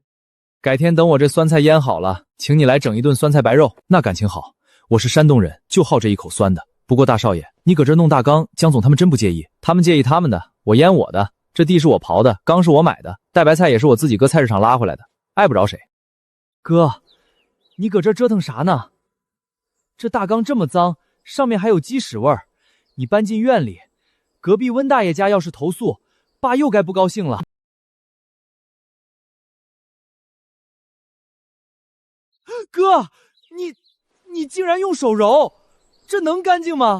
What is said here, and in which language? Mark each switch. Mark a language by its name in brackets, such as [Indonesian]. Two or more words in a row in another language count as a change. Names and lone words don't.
[Chinese] 改天等我這酸菜醃好了，請你來整一頓酸菜白肉，那感情好。我是山東人，就好這一口酸的。不過大少爺，你擱這弄大缸，江總他們真不介意？他們介意他們的，我醃我的。這地是我刨的，缸是我買的，大白菜也是我自己擱菜市場拉回來的，礙不着誰。哥，你擱這折騰啥呢？這大缸這麼髒，上面還有雞屎味兒，你搬進院裡，隔壁溫大爺家要是投訴，爸又該不高興了。哥，你竟然用手揉，這能乾淨嗎？